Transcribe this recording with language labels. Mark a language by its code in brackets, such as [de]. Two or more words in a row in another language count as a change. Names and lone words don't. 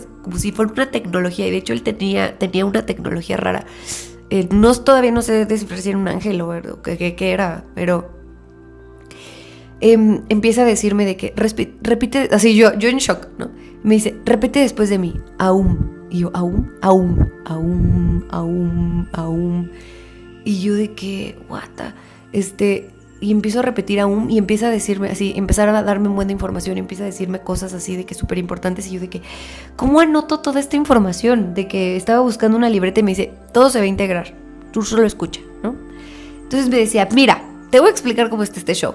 [es] Como si fuera una tecnología. Y de hecho él tenía una tecnología rara. Todavía no sé descifrar si era un ángel o qué era, pero empieza a decirme de que repite, así yo en shock, ¿no? Me dice, repite después de mí, [sa] aum. [es] Y yo, [sa] aum, aum, aum, aum, aum. [es] Y yo de que, [en] what the... [es] Y empiezo a repetir aún y empieza a decirme así, empezar a darme un buen de información y empieza a decirme cosas así de que súper importantes y yo de que, ¿cómo anoto toda esta información? De que estaba buscando una libreta y me dice, todo se va a integrar, tú solo escucha, ¿no? Entonces me decía, mira, te voy a explicar cómo está este show.